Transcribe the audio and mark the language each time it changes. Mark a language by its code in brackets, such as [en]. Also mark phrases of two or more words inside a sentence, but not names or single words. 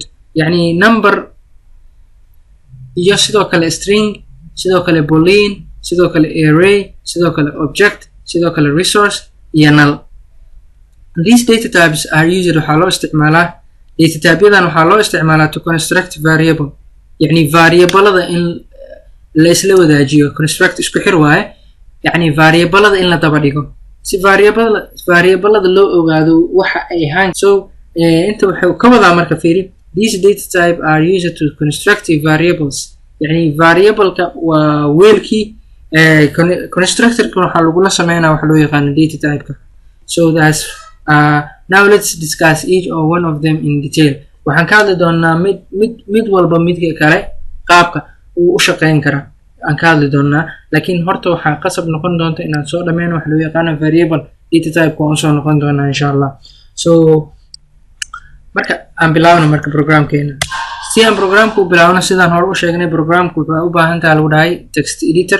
[so] yani number iyo sidoo kale string, sidoo kale boolean, sidoo kale array, sidoo kale object, sidoo kale resource iyo null. [en] These data types are used [so] waxaa loo isticmaalaa [en] data type-yadan [so] waxaa loo isticmaalaa [en] to construct variable. [so] يعني variable-ada in la isla wadaajiyo, construct isku xir waaye. يعني variable-ada in la daba dhigo si variable-ada loo ogaado waxa ay ahaan. So inta waxay ka wadaa marka fiiri, [en] these data type are used to construct variables. [so] يعني variable-ka waa weelkii constructor-ka waxaa lagula sameynaa waxa loo yaqaano [en] data type-ka. So that's now let's discuss each or one of them in detail. [so] waxaan ka hadli doonaa mid walba midka kale qaabka uu u shaqeyn kara aan ka hadli doonaa. laakiin horta waxaa qasab noqon doonta inaan soo dhameyno wax loo yaqaan [en] variable data type [so] waan soo noqon doonaa [ar] insha Allah. [so] So marka aan bilaawno marka programkeena si aan programku bilaawno sidaan hore u sheegnay programku wuxuu u baahan tahay lagu dhahay [en] text editor.